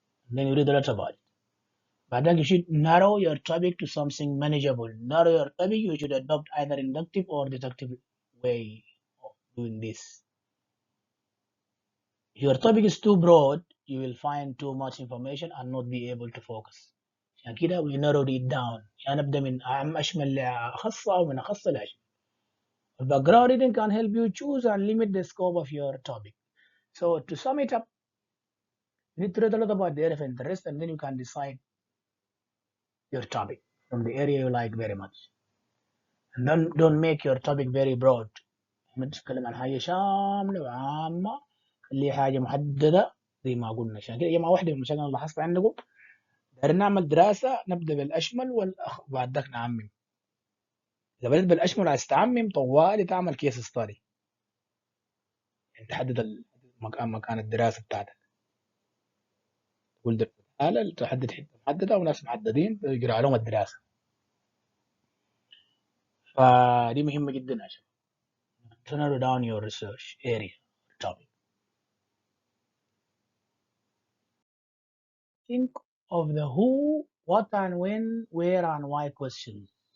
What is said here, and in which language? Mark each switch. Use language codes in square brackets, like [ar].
[en] And then you read a lot about it. But then you should narrow your topic to something manageable. Narrow your topic, you should adopt either inductive or deductive way of doing this. If your topic is too broad, you will find too much information and not be able to focus. [ar] عشان كده [en] we narrowed it down. [ar] عشان نبدأ من أعم أشمل لأخص أو من أخص لأشمل. [en] The background reading can help you choose and limit the scope of your topic. So to sum it up, you need to read a lot about the area of interest and then you can decide your topic from the area you like very much. And then don't make your topic very broad. [ar] ما تتكلم عن حاجة شاملة وعامة، اللي حاجة محددة زي ما قلنا. عشان كده جماعة واحدة من المشاكل اللي لاحظت عندكم، دايرين نعمل دراسة نبدأ بالأشمل وبعد ذاك نعمم. إذا بدأت بالأشمل عايز تعمم طوالي تعمل كيس ستادي، يعني تحدد مكان الدراسة بتاعتك. تقول دراسة حالة تحدد حتة محددة وناس محددين يقرأ عليهم الدراسة. فدي مهمة جدا عشان [en] to narrow down your research area topic. Think of the who, what and when, where and why questions.